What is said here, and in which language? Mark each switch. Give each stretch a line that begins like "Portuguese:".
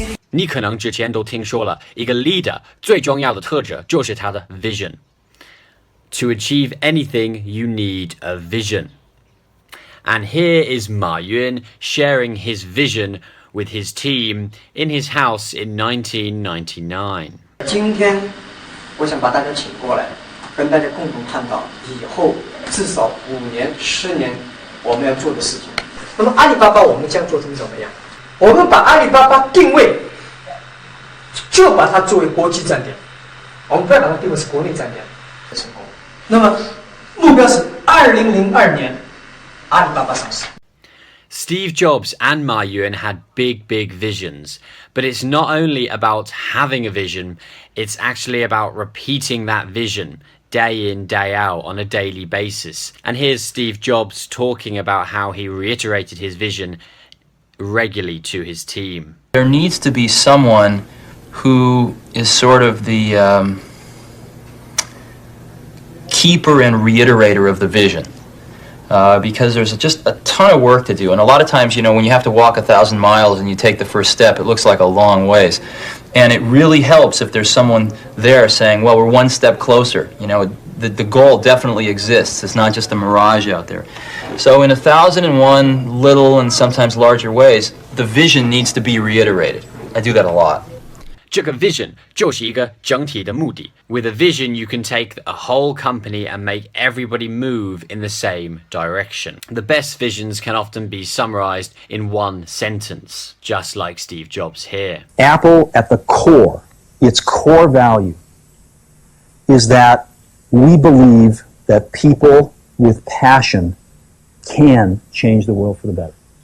Chinese: 你可能之前都听说了，一个 leader 最重要的特质就是他的 vision.
English: To achieve anything, you need a vision. And here is Ma Yun sharing his vision with his team in his house in 1999.
Chinese: 今天我想把大家请过来，跟大家共同探讨以后至少5年、10年我们要做的事情。那么阿里巴巴我们将做成怎么样？我们把阿里巴巴定位，就把它作为国际站点，我们不要把它定位是国内站点成功。那么目标是2002年阿里巴巴上市。
English: Steve Jobs and Ma Yun had big visions, but it's not only about having a vision, it's actually about repeating that vision day in, day out on a daily basis. And here's Steve Jobs talking about how he reiterated his vision regularly to his team. There needs to be someone who is sort of the keeper and reiterator of the vision. Because there's just a ton of work to do. And a lot of times, when you have to walk 1,000 miles and you take the first step, it looks like a long ways. And it really helps if there's someone there saying, well, we're one step closer. The goal definitely exists. It's not just a mirage out there. So in 1,001 little and sometimes larger ways, the vision needs to be reiterated. I do that a lot.
Chinese: 这个 vision 就是一个整体的目的。
English: With a vision, you can take a whole company and make everybody move in the same direction. The best visions can often be summarized in one sentence, just like Steve Jobs here. Apple at the core, its core value is that we believe that people with passion can change the world for the better.